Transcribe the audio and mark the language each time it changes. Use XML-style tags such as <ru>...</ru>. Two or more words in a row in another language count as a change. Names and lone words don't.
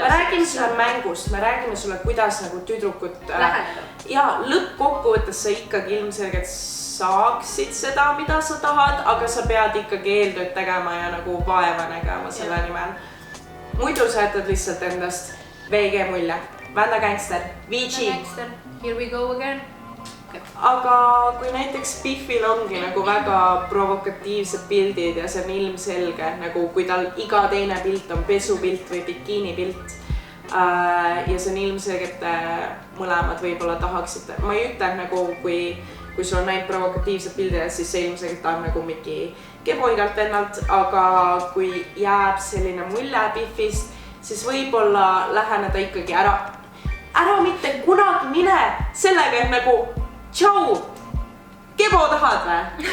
<et>Me räägime sulle mängust, me räägime sulle, kuidas nagu tüdrukut... Läheneda. Ja lõppkokkuvõttes sa ikkagi ilmselgelt saaksid seda, mida sa tahad, aga sa pead ikkagi eeltööd tegema ja nagu vaeva nägema selle nimel. Muidu sa jätad lihtsalt endast VG mulje. Vända gangster, VG.</et> <en>Here we go again.</en> <et>Aga kui näiteks pihvil ongi nagu väga provokatiivsed pildid ja see on ilmselge, nagu kui tal iga teine pilt on pesupilt või bikiini pilt, ja see on ilmselgelt mõlemad võib-olla tahaksite, ma ei ütle nagu kui sul on näinud provokatiivsed pildid, siis see ilmselgelt on nagu mingi kebo igalt vennalt, aga kui jääb selline mulje Biffist, siis võib-olla läheneda ikkagi ära mitte kunagi mine sellega, et nagu tšau, kebo tahad või?</et>